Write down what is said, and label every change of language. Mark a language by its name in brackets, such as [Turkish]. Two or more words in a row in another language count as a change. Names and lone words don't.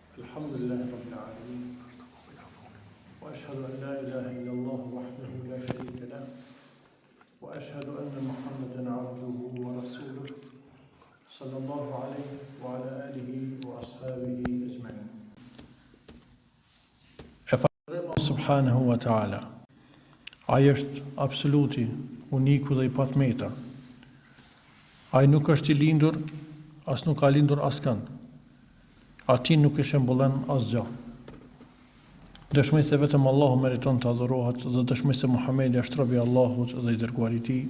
[Arabic] الحمد لله رب العالمين وأشهد أن لا إله إلا الله وحده لا شريك له. وأشهد أن محمدا عبده ورسوله. صلى الله عليه وعلى آله وأصحابه أجمعين. [Albanian] E falënderojmë [Arabic] سبحانه وتعالى. [Albanian] Ai është absoluti, uniku dhe i patmeta. Ai nuk është i lindur, as nuk ka lindur askënd. Ati nuk i shembullan asgjë. Dëshmoj se vetëm Allahu meriton të adhurohet dhe dëshmoj se Muhamedi është robi i Allahut dhe i dërguari i tij.